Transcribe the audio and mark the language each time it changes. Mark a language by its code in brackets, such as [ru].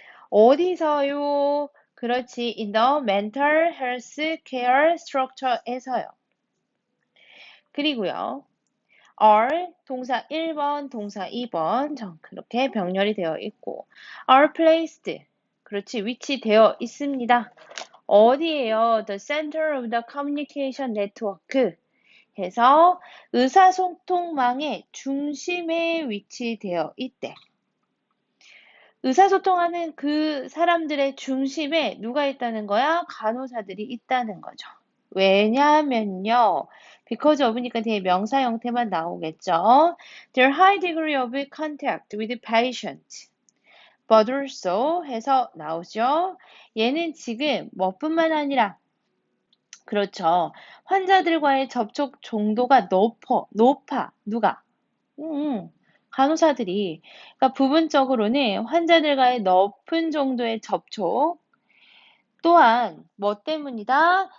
[ko] 어디서요? 그렇지. [en] In the mental health care structure [ko] 에서요. 그리고요. are 동사 1번, 동사 2번 그렇게 병렬이 되어 있고 [en] are placed [ko] 그렇지. 위치되어 있습니다. 어디에요? [en] The center of the communication network [ko] 해서 의사소통망의 중심에 위치되어 있대. 의사소통하는 그 사람들의 중심에 누가 있다는 거야? 간호사들이 있다는 거죠. 왜냐면요. [en] because of [ko] 니까 뒤에 명사 형태만 나오겠죠. [en] Their high degree of contact with patient. but also [ko] 해서 나오죠. 얘는 지금 뭐뿐만 아니라 그렇죠. 환자들과의 접촉 정도가 높아. 누가? 간호사들이. 그러니까 부분적으로는 환자들과의 높은 정도의 접촉, 또한 뭐 때문이다?